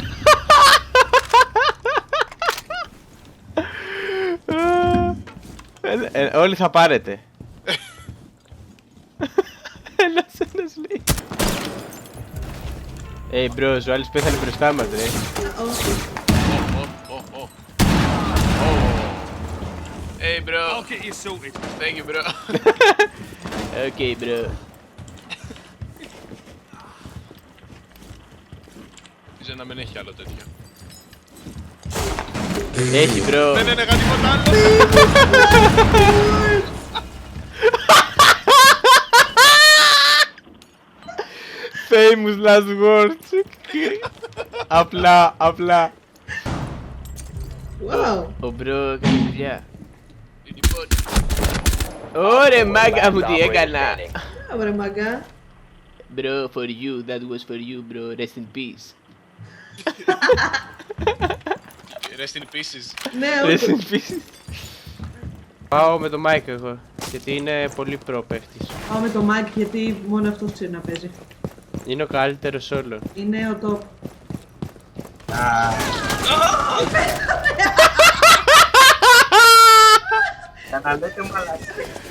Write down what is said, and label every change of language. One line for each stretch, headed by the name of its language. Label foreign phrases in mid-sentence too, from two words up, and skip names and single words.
Greek: Όλοι θα πάρετε. Ένας λέει.
English: Hey bros,
Greek: ο άλλος πέθανε μπροστά μας ρε.
English: Hey bro. I'll get you sorted. Thank you bro. Okay bro.
Greek: Ίζω να μην έχει άλλο τέτοιο. Έχει bro. Δεν έλεγα τίποτα άλλο.
English: Famous last words.
Greek: Απλά.
English: Wow.
Greek: Ο bro έκανε δουλειά. Λοιπόν, Ωρε μάγκα μου
English: Last
Greek: τι
English: operator
Greek: έκανα.
English: standing.
Greek: Ωραία μαγκά.
English: Bro, for you, that was for you bro, rest in peace. rest in pieces.
Greek: Ναι,
English: Rest
Greek: όχι.
English: in peace.
Greek: Πάω με το mic εγώ, γιατί είναι πολύ pro παίχτης. Πάω με το mic γιατί μόνο αυτός ξέρει να παίζει. Είναι ο καλύτερος όλων. Είναι ο top. Ξαναλέτε μαλακίες.